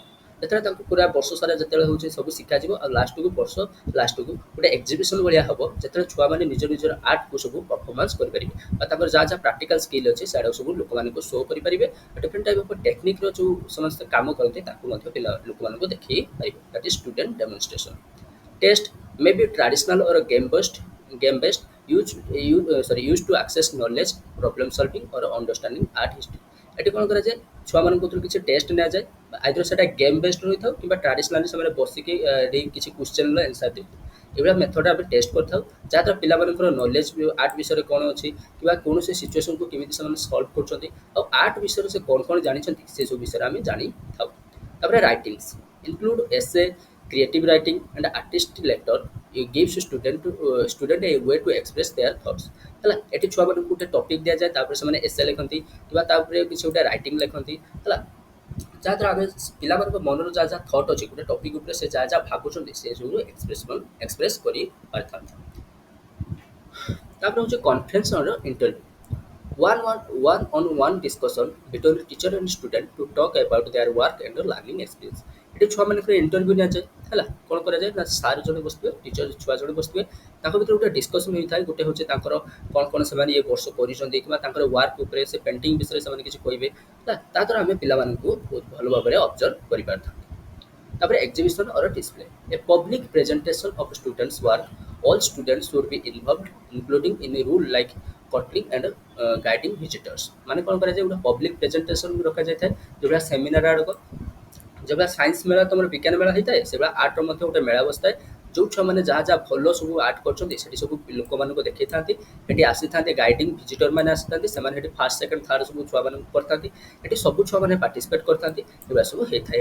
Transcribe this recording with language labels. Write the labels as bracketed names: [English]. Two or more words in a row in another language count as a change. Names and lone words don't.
[Odia] ଯେତେବେଳେ ତାଙ୍କୁ ପୁରା ବର୍ଷ ସାରା ଯେତେବେଳେ ହେଉଛି ସବୁ ଶିଖାଯିବ ଆଉ ବର୍ଷ ଲାଷ୍ଟକୁ ଗୋଟେ ଏକ୍ଜିବିସନ୍ ଭଳିଆ ହେବ, ଯେତେବେଳେ ଛୁଆମାନେ ନିଜର ଆର୍ଟକୁ ସବୁ ପରଫର୍ମାନ୍ସ କରିପାରିବେ ଆଉ ତାଙ୍କର ଯାହା [English] practical skill [Odia] ଅଛି ସେଗୁଡ଼ା ସବୁ ଲୋକମାନଙ୍କୁ ଶୋ କରିପାରିବେ। [English] different type of techniqueର [Odia] ଯେଉଁ ସମସ୍ତେ କାମ କରନ୍ତି ତାକୁ ମଧ୍ୟ ଲୋକମାନଙ୍କୁ ଦେଖେଇ ପାରିବେ। [English] that is student demonstration. Test may be traditional or game based used to access knowledge, problem solving or understanding art history। [Odia] ଏଠି କ'ଣ କରାଯାଏ ଛୁଆମାନଙ୍କ ଭିତରୁ କିଛି ଟେଷ୍ଟ ନିଆଯାଏ, ଆଇଦର ସେଟା [English] game based [Odia] ରହିଥାଉ କିମ୍ବା ଟ୍ରାଡିସନାଲି ସେମାନେ ବସିକି କିଛି [English] questionର answer [Odia] ଦେଇଥାଉ। ଏଭଳିଆ ମେଥଡ଼ ଆମେ ଟେଷ୍ଟ କରିଥାଉ ଯାହାଦ୍ୱାରା ପିଲାମାନଙ୍କର [English] knowledge art [Odia] ବିଷୟରେ କ'ଣ ଅଛି କିମ୍ବା କୌଣସି ସିଚୁଏସନ୍କୁ କେମିତି ସେମାନେ ସଲ୍ଭ କରୁଛନ୍ତି ଆଉ ଆର୍ଟ ବିଷୟରେ ସେ କ'ଣ ଜାଣିଛନ୍ତି ସେସବୁ ବିଷୟରେ ଆମେ ଜାଣିଥାଉ। [English] ତାପରେ writings include essay, creative writing and artistic lecture, it gives student a way to express their thoughts। [Odia] ହେଲା ଏଠି ଛୁଆମାନଙ୍କୁ ଗୋଟେ ଟପିକ୍ ଦିଆଯାଏ, ତାପରେ ସେମାନେ ଏସେ ଲେଖନ୍ତି କିମ୍ବା ତାପରେ କିଛି ଗୋଟେ ରାଇଟିଂ ଲେଖନ୍ତି ହେଲା, ଯାହାଦ୍ୱାରା ଆମେ ପିଲାମାନଙ୍କ ମନର ଯାହା ଥଟ୍ ଅଛି ଗୋଟେ ଟପିକ୍ ଉପରେ ସେ ଯାହା ଭାବୁଛନ୍ତି ସେ ସବୁ ଏକ୍ସପ୍ରେସ୍ କରିପାରିଥାନ୍ତି। ତାପରେ ହେଉଛି [English] conference or interview, one-on-one discussion between teacher and student to talk about their work and learning experience। [Odia] ଏଠି ଛୁଆମାନଙ୍କର ଇଣ୍ଟରଭ୍ୟୁ ନିଆଯାଏ ହେଲା, କ'ଣ କରାଯାଏ ନା ସାର୍ ଜଣେ ବସିଥିବେ, ଟିଚର ଛୁଆ ଜଣେ ବସିଥିବେ, ତାଙ୍କ ଭିତରେ ଗୋଟେ ଡିସ୍କସନ୍ ହୋଇଥାଏ। ଗୋଟେ ହେଉଛି ତାଙ୍କର କ'ଣ ସେମାନେ ଏ ବର୍ଷ କରିଛନ୍ତି କିମ୍ବା ତାଙ୍କର ୱାର୍କ ଉପରେ ସେ ପେଣ୍ଟିଂ ବିଷୟରେ ସେମାନେ କିଛି କହିବେ ହେଲା, ତାଦ୍ୱାରା ଆମେ ପିଲାମାନଙ୍କୁ ବହୁତ ଭଲ ଭାବରେ ଅବଜର୍ଭ କରିପାରିଥାନ୍ତି। [English] ତାପରେ exhibition or display, a public presentation of students work, all students should be involved including in a rule like courting and guiding visitors। [Odia] ମାନେ କ'ଣ କରାଯାଏ ଗୋଟେ [English] public presentation [Odia] ରଖାଯାଇଥାଏ, ଯେଉଁଭଳିଆ ସେମିନାର ଆଡ଼କ ଯେଭଳିଆ ସାଇନ୍ସ ମେଳା ତୁମର ବିଜ୍ଞାନ ମେଳା ହେଇଥାଏ ସେଭଳିଆ ଆର୍ଟର ମଧ୍ୟ ଗୋଟେ ମେଳା ବସିଥାଏ, ଯେଉଁ ଛୁଆମାନେ ଯାହା ଭଲ ସବୁ ଆର୍ଟ କରୁଛନ୍ତି ସେଠି ସବୁ ଲୋକମାନଙ୍କୁ ଦେଖେଇଥାନ୍ତି। ଏଠି ଆସିଥାନ୍ତି [English] guiding visitor [Odia] ମାନେ ଆସିଥାନ୍ତି, ସେମାନେ ଏଠି [English] first second third [Odia] ସବୁ ଛୁଆମାନଙ୍କୁ କରିଥାନ୍ତି, ଏଠି ସବୁ ଛୁଆମାନେ ପାର୍ଟିସିପେଟ୍ କରିଥାନ୍ତି, ଏଗୁଡ଼ା ସବୁ ହେଇଥାଏ।